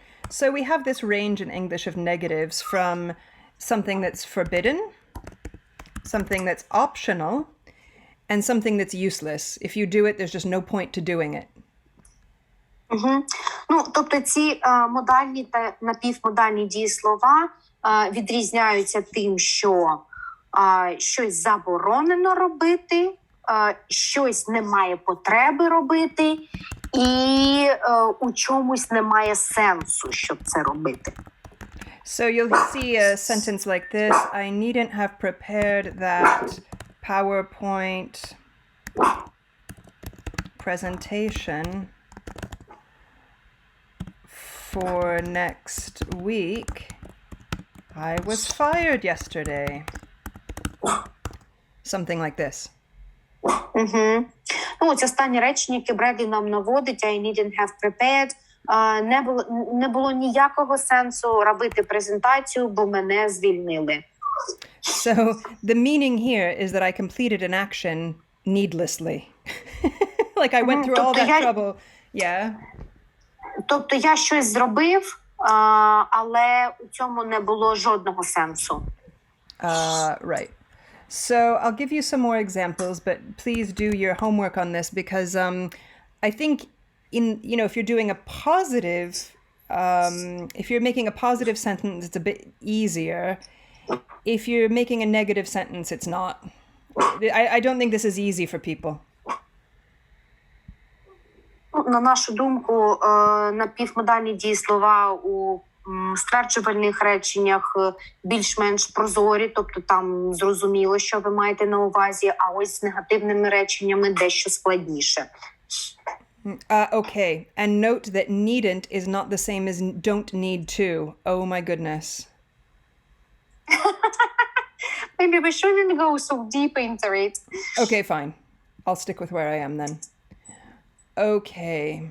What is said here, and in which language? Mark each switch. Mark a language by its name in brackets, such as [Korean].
[English] So we have this range in English of negatives from something that's forbidden, something that's optional, and something that's useless. If you do it, there's just no point to doing it. [Ukrainian] Ну, тобто ці модальні та напівмодальні дієслова відрізняються тим, що щось заборонено робити, щось немає потреби робити, і у чомусь немає сенсу, щоб це робити. [English] So you'll see a sentence like this. I needn't have prepared that PowerPoint presentation for next week. I was fired yesterday. Something like this. [Ukrainian] Ну, ось останнє речення, яке Бредлі нам наводить, [English] I needn't have prepared, [Ukrainian] не було ніякого сенсу робити презентацію, бо мене звільнили. [English] So the meaning here is that I completed an action needlessly. Like I went through all that trouble. Yeah. [Ukrainian] Тобто я щось зробив, але у цьому не було жодного сенсу. [English] Right. So I'll give you some more examples, but please do your homework on this because I think if you're doing a positive, if you're making a positive sentence, it's a bit easier. If you're making a negative sentence, it's not. I don't think this is easy for people. [Ukrainian] На нашу думку, напівмодальні дієслова у стверджувальних реченнях більш-менш прозорі, тобто там зрозуміло, що ви маєте на увазі, а ось з негативними реченнями дещо складніше. [English] Okay, and note that needn't is not the same as don't need to. Oh my goodness. Maybe we shouldn't go so deep into it. Okay, fine. I'll stick with where I am then. Okay.